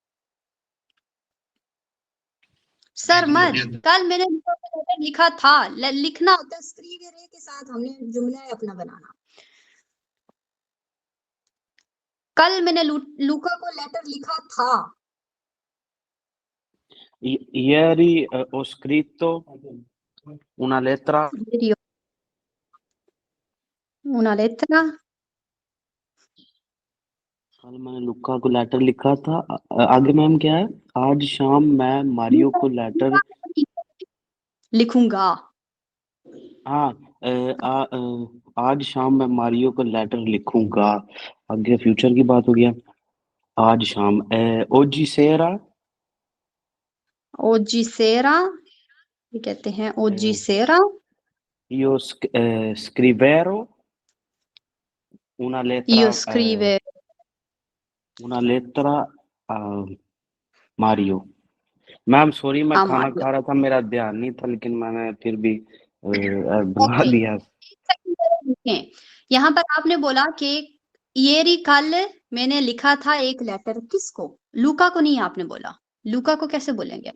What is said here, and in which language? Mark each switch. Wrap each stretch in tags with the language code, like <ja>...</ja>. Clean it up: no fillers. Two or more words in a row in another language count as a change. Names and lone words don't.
<hi>सरमद, कल मैंने लेटर लिखा था, लिखना होता है स्क्रीन रे के साथ, हमने जुमला है अपना बनाना। कल मैंने लूका को लेटर लिखा था।</hi> <it>Ieri ho scritto una lettera. una lettera</it> <hi>कल मैंने लुक्का को लेटर लिखा था। आगे मैम क्या है? आज शाम मैं मारियो को लेटर लिखूंगा। हाँ, आज शाम मैं मारियो को लेटर लिखूंगा। आगे फ्यूचर की बात हो गया। आज शाम</hi> <it>oggi sera oggi sera,</it> <hi>ये कहते हैं</hi> <it>oggi sera io scriverò una lettera io scrive una lettera a मारियो।</it> <hi>मैम सॉरी, मैं</hi> <it>a</it> <hi>खाना</hi> <it>Mario।</it> <hi>खा रहा था, मेरा ध्यान नहीं था, लेकिन मैंने फिर भी बना ओके, दिया। यहाँ पर आपने बोला कि ये कल मैंने लिखा था एक लेटर, किसको? लूका को नहीं आपने बोला, लूका को कैसे बोलेंगे?</hi>